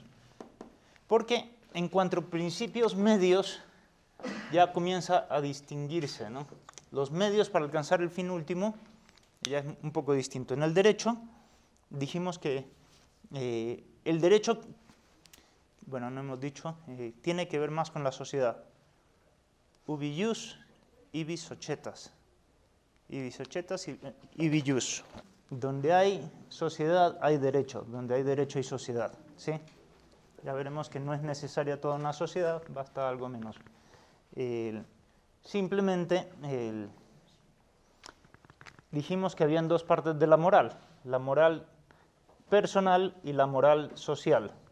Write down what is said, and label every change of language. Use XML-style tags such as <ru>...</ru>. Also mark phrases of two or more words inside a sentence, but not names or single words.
<es>Porque en cuanto a principios medios, ya comienza a distinguirse, ¿no? Los medios para alcanzar el fin último ya es un poco distinto. En el derecho dijimos que el derecho, bueno, no hemos dicho, tiene que ver más con la sociedad.</es> <la>Ubi ius, ibi societas. Ibi societas, ibi ius.</la> <es>Donde hay sociedad hay derecho, donde hay derecho hay sociedad, ¿sí? Ya veremos que no es necesaria toda una sociedad, basta algo menos. Simplemente dijimos que habían dos partes de la moral personal y la moral social.</es>